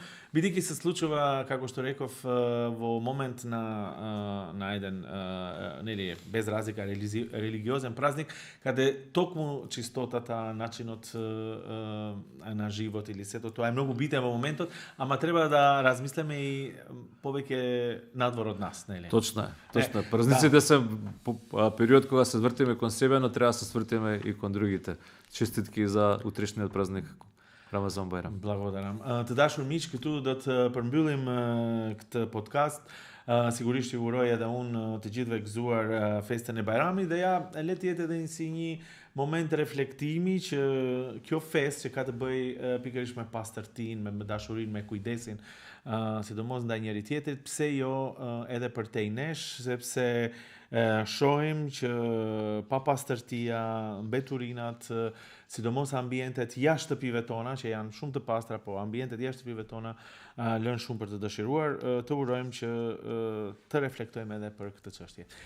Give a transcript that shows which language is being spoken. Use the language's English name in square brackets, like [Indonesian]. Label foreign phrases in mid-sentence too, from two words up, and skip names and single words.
[Macedonian] Бидејќи се случува, како што реков, во момент на еден нели без разлика религиозен празник, каде токму чистотата, начинот на живот или сето тоа е многу битен во моментот, ама треба да размислиме и повеќе надвор од нас, нели? Точно е. Празниците се период кога се вртиме кон себе, но треба да се свртиме и кон другите. Честитки за утрешниот празник. Рамазан Байрам. Благодарам. [Albanian] Te dashur miq, këtu do të përmbyllim këtë podcast, sigurisht ju uroj edhe unë të gjithëve gëzuar festën e Bajramit dhe ja le të jetë edhe si një moment reflektimi që kjo festë që ka të bëjë pikërisht me pastërtinë, me dashurinë, me kujdesin, sidomos ndaj njëri tjetrit, pse jo edhe për te nesh, sepse shohim që pa pastërtia, mbeturinat, sidomos ambientet jashtë shtëpive tona, që janë shumë të pastra, po ambientet jashtë shtëpive tona lënë shumë për të dëshiruar, të urojmë që të reflektojmë edhe për këtë çështje.